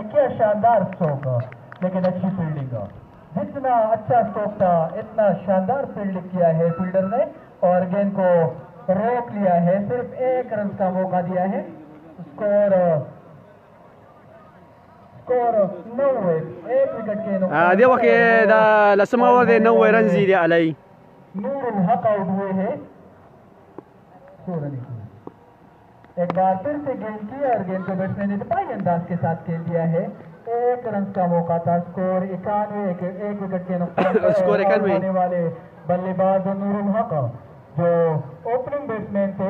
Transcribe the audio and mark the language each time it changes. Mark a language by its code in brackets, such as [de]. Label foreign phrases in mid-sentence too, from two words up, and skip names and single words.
[ur] کیا شاندار اسٹروک، لیکن اچھی فیلڈنگ کا، جتنا اچھا اسٹروک تھا اتنا شاندار فیلڈنگ کیا ہے فیلڈر نے اور گیند کو روک لیا ہے. صرف 1 رن کا موقع دیا ہے۔ اسکور 9 ہے، 1 وکٹ کے [ps] دې وخت دا لسم اور دې 9 رن زیدي علی [ur] نورالحق آؤٹ ہوئے ہیں. ایک بار پھر سے گیند کی اور گیند کو بیٹسمین نے دفاعی انداز کے ساتھ کھیل دیا ہے. 1 رن کا موقع تھا۔ اسکور 91، 1 وکٹ کے نقصان اسکور 91 آنے والے بلے باز نورالحق جو اوپننگ بیٹسمین تھے.